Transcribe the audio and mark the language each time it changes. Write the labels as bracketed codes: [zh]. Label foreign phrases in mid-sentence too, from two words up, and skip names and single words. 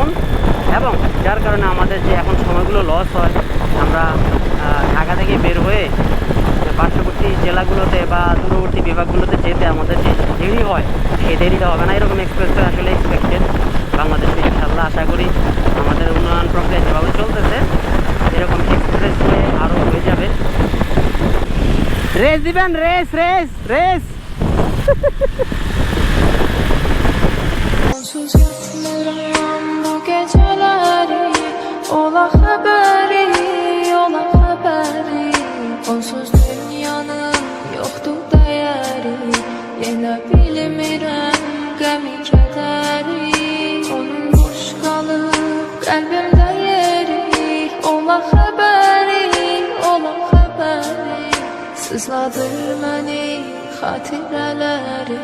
[bn] এবং যার কারণে আমাদের যে এখন সময়গুলো লস হয়, আমরা ঢাকা থেকে বের হয়ে পার্শ্ববর্তী জেলাগুলোতে বা দূরবর্তী বিভাগগুলোতে যেতে আমাদের যে দেরি হয়, সেই দেরিটা হবে না। এরকম এক্সপ্রেসওয়ে আসলে এক্সপেক্টেড বাংলাদেশে। ইনশাল্লাহ আশা করি আমাদের উন্নয়ন প্রক্রিয়া যেভাবে চলতেছে, এরকম এক্সপ্রেসওয়ে আরও হয়ে যাবে। রেস দিবেন, [en] race race race. [tr] Bu geceleri ola haberi, ola haberi. Onsuz dünyanın yoktu değeri. [az] Yine bilmirəm qəmi kədəri. Onun boş qalıb qəlbimdə yeri. [tr] Ola haberi, ola haberi. [az] Sızladır məni xatirələri.